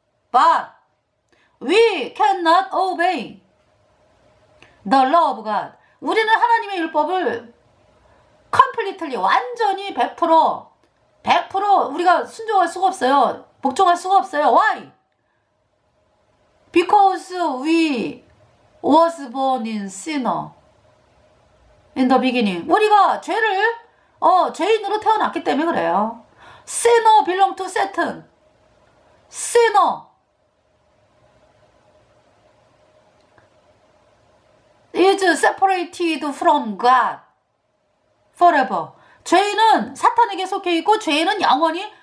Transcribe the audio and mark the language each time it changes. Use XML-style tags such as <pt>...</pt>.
<en>But we cannot obey the law of God.</en> <ko>우리는 하나님의 율법을 completely 완전히 100% 우리가 순종할 수가 없어요. 복종할 수가 없어요.</ko> <en>Why? Because we was born in sinner in the beginning.</en> <ko>우리가 죄인으로 태어났기 때문에 그래요.</ko> <en>Sinner belong to Satan. Sinner is separated from God forever.</en> <ko>죄인은 사탄에게 속해 있고 죄인은 영원히</ko>